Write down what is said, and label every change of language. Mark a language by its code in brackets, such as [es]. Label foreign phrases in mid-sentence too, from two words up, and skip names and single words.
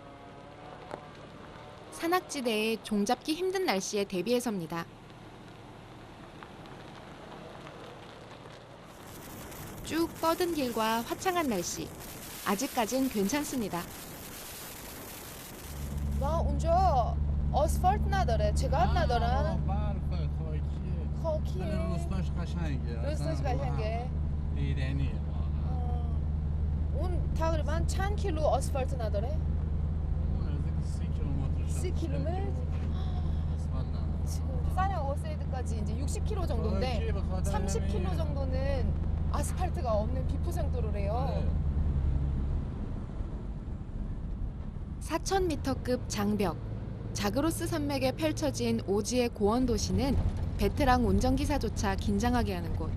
[ko] 산악지대에 종잡기 힘든 날씨에 대비해서입니다. 쭉 뻗은 길과 화창한 날씨. 아직까진 괜찮습니다. [fa] 와 اونجا آسفالت نداره چقدر ندارن؟ برف خاکیه خاکیه ولی روستاش قشنگه روستاش قشنگه؟ دیدنیه واقعا اون تقریبا چند کیلو آسفالت نداره؟ اون نزدیک 30 کیلومتر 30 کیلومتر؟ آسفالت نداره [ko] 지금 사르 아가세이드까지 이제 60km 정도인데 30km 정도는 아스팔트가 없는 비포장도로래요. 4,000m급 장벽, 자그로스 산맥에 펼쳐진 오지의 고원 도시는 베테랑 운전기사조차 긴장하게 하는 곳.